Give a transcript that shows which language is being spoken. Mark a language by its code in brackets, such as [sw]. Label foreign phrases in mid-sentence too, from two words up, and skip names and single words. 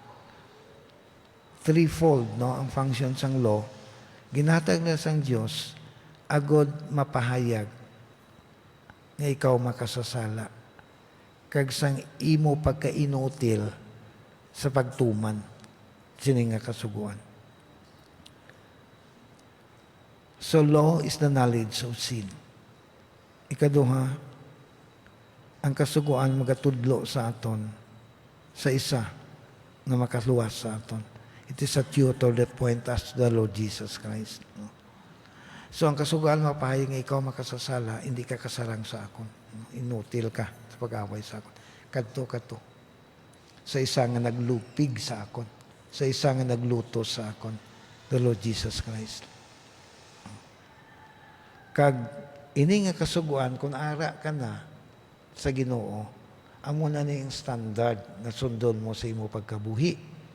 [hil] Threefold, no, ang function sang law, ginhatag na sang Dios agud mapahayag nga ikaw makasasala kag sang imo pagkainutil sa pagtuman sini nga kasuguan. [en] So law is the knowledge of sin. [hil] Ikaduha, ang kasuguan magatudlo sa aton sa isa nga makaluwas sa aton. [en] It is a tutor that point us to the Lord Jesus Christ. [hil] No? So ang kasugaan mapahayag nga ikaw makasasala, hindi ka kasarang sa akon. Inutil ka sa pag-away sa akon. Kadto. Sa isa nga naglupig sa akon. Sa isa nga nagluto sa akon. [en] The Lord Jesus Christ. [hil] Kag ini nga kasuguan, kung ara ka na sa Ginoo, amo na yung standard na sundon mo sa imo pagkabuhi.